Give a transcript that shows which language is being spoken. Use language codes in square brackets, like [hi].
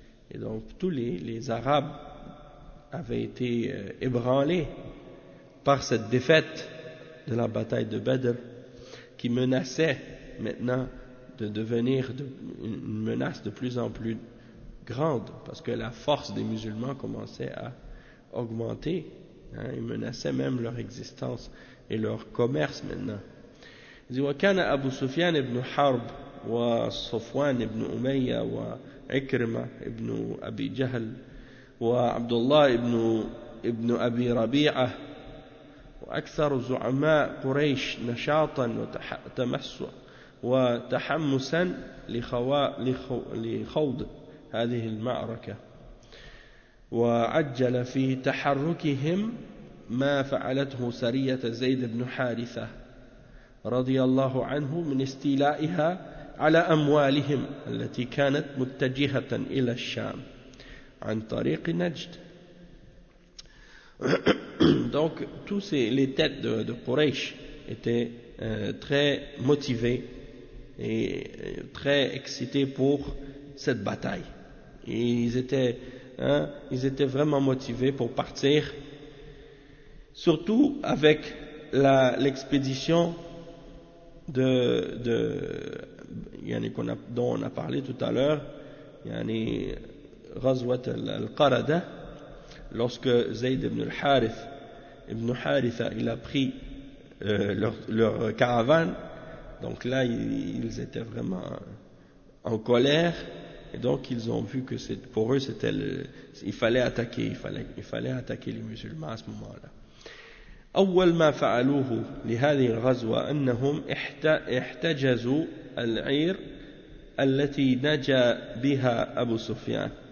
[fr] Et donc tous les Arabes avaient été ébranlés par cette défaite de la bataille de Badr qui menaçait maintenant de devenir une menace de plus en plus grande parce que la force des musulmans commençait à augmenter, hein, et menaçait même leur existence et leur commerce maintenant. Il dit [ar] « Wa kana Abu Sufyan ibn Harb wa Sufwan ibn Umayya wa عكرمة ابن أبي جهل وعبد الله ابن أبي ربيعة وأكثر زعماء قريش نشاطا وتمسا وتحمسا لخوض هذه المعركة وعجل في تحركهم ما فعلته سرية زيد بن حارثة رضي الله عنه من استيلائها على أموالهم التي كانت متجهة إلى الشام عن طريق نجد. [fr] Donc tous les têtes de Quraysh étaient très motivées et très excitées pour cette bataille. Ils étaient vraiment motivés pour partir. surtout avec l'expédition de yani dont on a parlé tout à l'heure, yani Ghazwat al-Qarada, lorsque Zayd ibn al-Harith ibn Haritha, il a pris leur caravane. Donc là ils étaient vraiment en colère, et donc ils ont vu que pour eux c'était il fallait attaquer les musulmans à ce moment-là. [ar] أول ما فعلوه لهذه الغزوة أنهم احتجزوا العير التي نجا بها أبو سفيان